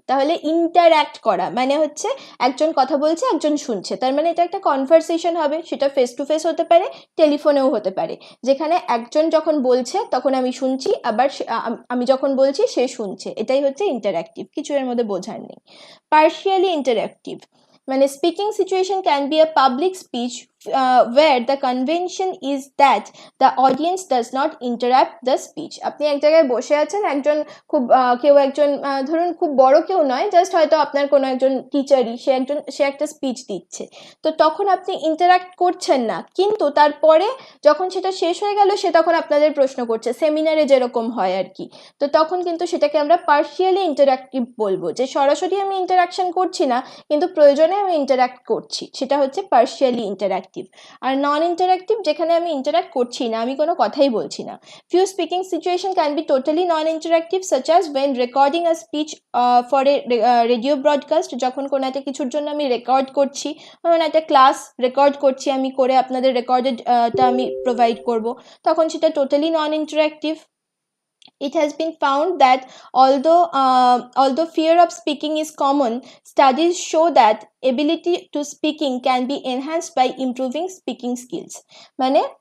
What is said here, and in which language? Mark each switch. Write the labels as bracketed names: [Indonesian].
[Bangla] তাহলে ইন্টারঅ্যাক্ট করা মানে হচ্ছে একজন কথা বলছে, একজন শুনছে, তার মানে এটা একটা কনভারসেশন হবে, সেটা ফেস টু ফেস হতে পারে, টেলিফোনেও হতে পারে, যেখানে একজন যখন বলছে তখন আমি শুনছি, আবার আমি যখন বলছি সে শুনছে, এটাই হচ্ছে ইন্টারঅ্যাক্টিভ, কিছু এর মধ্যে বোঝার নেই। [English] Partially interactive, মানে speaking situation can be a public speech where the convention is that the audience does not interrupt the speech. [Bangla] আপনি এক জায়গায় বসে আছেন, একজন খুব কেউ একজন ধরুন খুব বড় কেউ নয়, জাস্ট হয়তো আপনার কোনো একজন টিচারই, সে একটা স্পিচ দিচ্ছে, তো তখন আপনি ইন্টারাক্ট করছেন না, কিন্তু তারপরে যখন সেটা শেষ হয়ে গেল, সে তখন আপনাদের প্রশ্ন করছে, সেমিনারে যেরকম হয় আর কি। তো তখন কিন্তু সেটাকে আমরা পার্শিয়ালি ইন্টারাক্টিভ বলবো, যে সরাসরি আমি ইন্টারাকশন করছি না, কিন্তু প্রয়োজনে আমি ইন্টারাক্ট করছি, সেটা হচ্ছে পার্শিয়ালি ইন্টারাক্টিভ। আর নন ইন্টারাক্টিভ, যেখানে আমি ইন্টারাক্ট করছি না, আমি কোনো কথাই বলছি না। [English] Few speaking situation can be totally non interactive, such as when recording a speech for a radio broadcast. [Bangla] যখন কোনো একটা কিছুর জন্য আমি রেকর্ড করছি, ধরুন একটা ক্লাস রেকর্ড করছি আমি, করে আপনাদের রেকর্ডেডটা আমি প্রোভাইড করব, তখন সেটা totally non interactive. [English] It has been found that although fear of speaking is common, studies show that ability to speaking can be enhanced by improving speaking skills. মানে